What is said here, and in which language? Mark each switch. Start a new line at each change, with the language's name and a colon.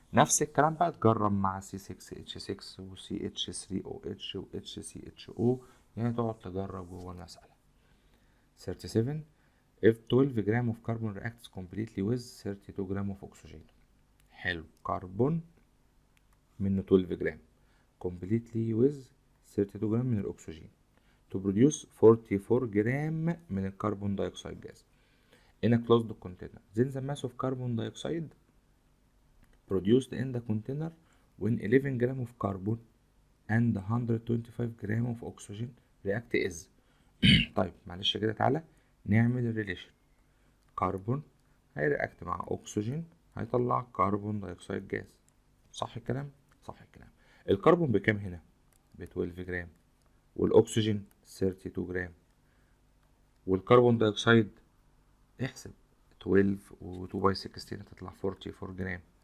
Arabic: نفس الكلام بقى تجرب مع C6H6 و CH3OH و HCHO، يعني تقعد تجرب جوه المسألة. 37.
English: if 12 gram of carbon reacts completely with 32 gram of oxygen.
Arabic: حلو. كربون منه 12 جرام
English: completely with
Arabic: 32 جرام من الأكسجين
English: to produce
Arabic: 44 جرام من الكربون دايوكسيد
English: gas in a closed container. Then the mass of carbon dioxide produced in the container when 11 gram of carbon and 125 gram of oxygen react is.
Arabic: طيب معلش كده تعالى نعمل الريليشن. كربون هيرياكت مع اكسجين هيطلع كربون دايوكسيد جاز. صح الكلام؟ صح الكلام. الكربون بكام هنا؟ ب 12 جرام، والاكسجين 32 جرام، والكربون دايوكسيد احسب 12 و 2 باي 16 هتطلع 44 جرام.